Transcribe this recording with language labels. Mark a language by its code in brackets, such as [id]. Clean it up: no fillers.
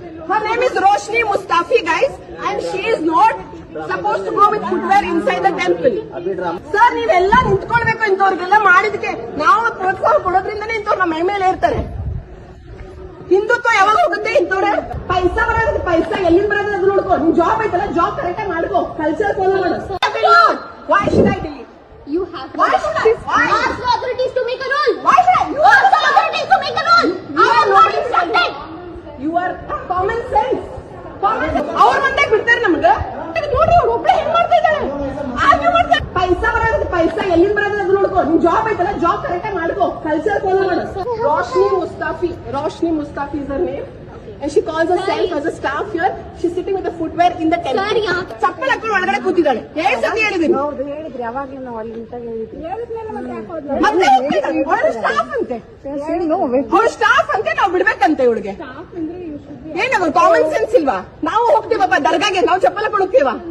[en] Her name is Roshni Mustafi, guys, and she is not supposed to go with footwear inside the temple. [kn] Sir, ನೀವೆಲ್ಲ ನಿಂತ್ಕೊಳ್ಬೇಕು. ಇಂಥವ್ರಿಗೆಲ್ಲ ಮಾಡಿದಕ್ಕೆ ನಾವು ಪ್ರೋತ್ಸಾಹ ಕೊಡೋದ್ರಿಂದನೇ ಇಂಥವ್ರು ನಮ್ಮ ಮೇಲೆ ಇರ್ತಾರೆ. ಹಿಂದುತ್ವ ಯಾವಾಗ ಹೋಗುತ್ತೆ? ಇಂಥವ್ರೆ ಪೈಸಾ ಬರೋದು, ಪೈಸಾ ಎಲ್ಲಿಂದ ಬರೋದು ಅದು ನೋಡ್ಕೋ. ನಿನ್ ಜಾಬ್ ಐತಲ್ಲ, ಜಾಬ್ ಕರೆಕ್ಟ್ ಆಗಿ ಮಾಡ್ಕೋ, ಕಲ್ಚರ್ ಫಾಲೋ ಮಾಡು. [en] Why should I delete? You have Why should I? ask the authorities to make a rule. Why should I? You Ask the authorities to make a rule. I am not instructed. You are common sense. [kn] ಅವ್ರ ಮಂದಾಗ ಬಿಡ್ತಾರೆ ನಮ್ಗ. ನೋಡ್ರಿ ಅವ್ರು ಒಬ್ಳೆ ಹೆಂಗ್ ಮಾಡ್ತಾ ಇದ್ದಾಳೆ. Argue ಮಾಡ್ತಾರೆ. ಪೈಸಾ ಬರೋದು, ಪೈಸಾ ಎಲ್ಲಿಂದ ಬರೋದು ಅದು ನೋಡ್ಕೋ. ನಿನ್ ಜಾಬ್ ಐತಲ್ಲ, ಜಾಬ್ ಕರೆಕ್ಟ್ ಆಗಿ ಮಾಡ್ಕೋ, ಕಲ್ಚರ್ ಫಾಲೋ ಮಾಡು. [en] Roshni Mustafi is her name. And she calls herself as a staff here. She's sitting with the footwear in the temple. Sir, yeah. [kn] ಚಪ್ಪಲ್ ಹಾಕೊಂಡು ಒಳಗಡೆ ಕೂತಿದ್ದಾಳೆ. ಏನ್ ಸತಿ ಹೇಳಿದೀನಿ ಹೇಳಿದ್ರಿ ಅವಾಗ್ಲೂ ನಾವು ಅಲ್ಲಿ ನಿಂತಾಗ ಹೇಳಿದ್ರಿ. ಮತ್ತೆ ಅವಳು ಸ್ಟಾಫ್ ಅಂತೆ, ಅವಳು ಸ್ಟಾಫ್ ಅಂತೆ, ನಾವು ಬಿಡ್ಬೇಕಂತೆ ಇವಳಿಗೆ. ಏನಾಗ ಕಾಮನ್ ಸೆನ್ಸ್ ಇಲ್ವಾ? ನಾವು ಹೋಗ್ತೀವಪ್ಪ ದರ್ಗಾಗೆ, ನಾವು ಚಪ್ಪಲ್ ಹಾಕೊಂಡು ಹೋಗ್ತೀವ.